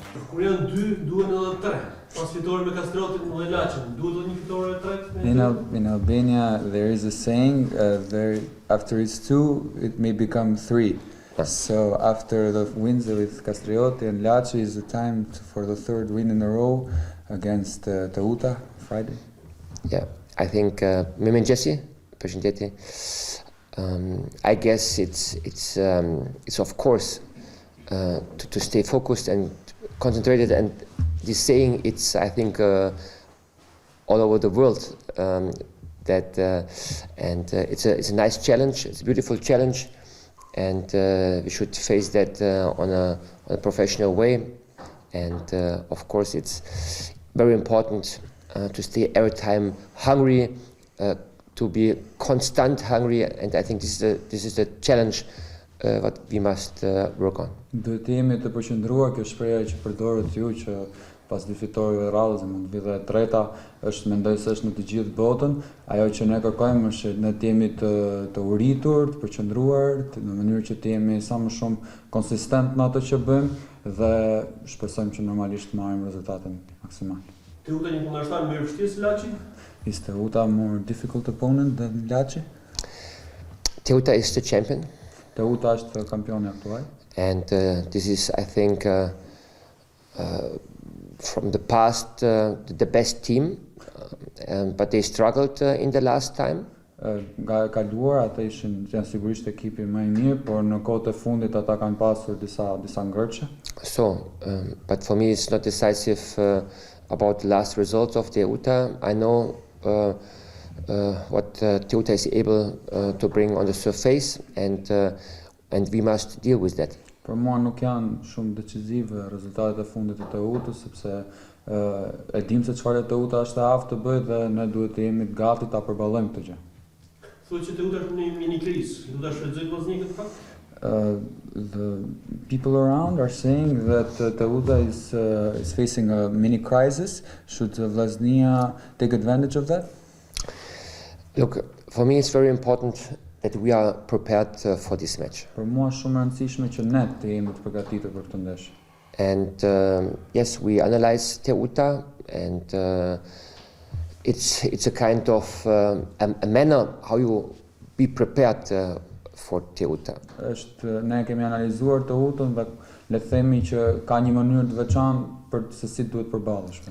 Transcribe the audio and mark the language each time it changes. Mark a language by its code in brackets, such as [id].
[sq] Kur janë dy, duhen edhe tre. Pas fitore me Kastriotin dhe Laçin, duhet edhe një fitore e tretë? [en] In Albania, there is a saying, after it's two, it may become three. So after the wins with Kastrioti and Laçi is the time for the third win in a row against TEUTA Friday. Yeah, I think Jesse, [sq] përshëndetje. [en] I guess it's of course to stay focused and concentrated, and this saying, it's I think all over the world, that and it's a nice challenge. It's a beautiful challenge, and we should face that on a professional way. And of course, it's very important to stay every time hungry, to be constant hungry, and I think this is the challenge what we must work on. [sq] Duhet jemi të përqendruar, kjo shpreha që përdoret ju që pas dy fitoreve radhës mund të vijë e treta, mendoj se është në të gjithë botën. Ajo që ne kërkojmë është ne të jemi të uritur, të përqendruar, në mënyrë që të jemi sa më shumë konsistent në ato që bëjmë dhe shpresojmë që normalisht të marrim rezultatin maksimal. TEUTA një kundërshtar më i vështirë se Laçi? [en] Is TEUTA a more difficult opponent than Laçi? TEUTA is the champion. [sq] TEUTA është kampioni aktual. [en] And this is, I think, from the past, the best team, but they struggled in the last time. [sq] Nga e kaluar ata janë sigurisht ekipi më i mirë, por në kohët e fundit ata kanë pasur disa ngërçe. [en] So, but for me it's not decisive about the last results of TEUTA. I know what TEUTA is able to bring on the surface, and we must deal with that. [sq] Për mua nuk janë shumë decisive rezultatet e fundit të TEUTA-s, sepse e dim se çfarë TEUTA është e aftë të bëjë dhe ne duhet të jemi të gati ta përballojmë këtë gjë. Thuhet që TEUTA është në një mini krizë, do ta shfrytëzojë Vllaznia këtë fakt? [en] The people around are saying that TEUTA is facing a mini crisis. Should Vllaznia take advantage of that? Look, for me it's very important that we are prepared for this match. [sq] Për mua është shumë e rëndësishme që ne të jemi të përgatitur për këtë ndeshje. [en] And yes, we analyze TEUTA, and it's a kind of a manner how you be prepared for TEUTA. [sq] Ne kemi analizuar TEUTA-n dhe le të themi që ka një mënyrë të veçantë për se si duhet përballesh.